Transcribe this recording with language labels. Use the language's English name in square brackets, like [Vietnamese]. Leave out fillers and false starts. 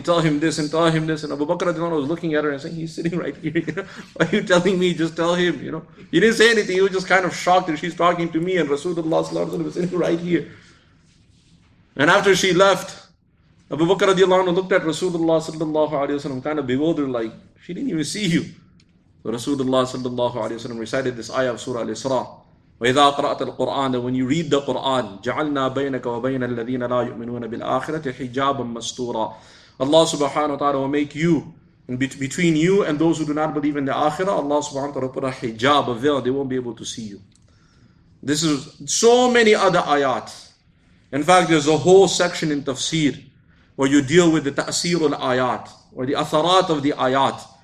[English] Tell him this and tell him this. And Abu Bakr radiallahu anhu was looking at her and saying, he's sitting right here. Why are you telling me? Just tell him. He didn't say anything. He was just kind of shocked that she's talking to me and Rasulullah sallallahu alaihi wasallam was sitting right here. And after she left, Abu Bakr radiallahu anhu looked at Rasulullah sallallahu alaihi wasallam kind of bewildered, like, she didn't even see you. So Rasulullah sallallahu alaihi wasallam recited this ayah of Surah Al-Isra. [Arabic] وَإِذَا قَرَأْتَ الْقُرْآنَ, [English] that when you read the Qur'an, [Arabic] جَعَلْنَا بَيْنَكَ وَبَيْنَ الَّذِينَ لَا يُؤْمِنُونَ بِالْآخِرَةِ حِجَابًا مَسْتُورًا. [English] Allah subhanahu wa ta'ala will make you, and between you and those who do not believe in the akhirah, Allah subhanahu wa ta'ala will put a hijab, a veil, they won't be able to see you. This is so many other ayat. In fact, there's a whole section in Tafseer where you deal with the Ta'seer al-Ayat, or the atharat of the ayat.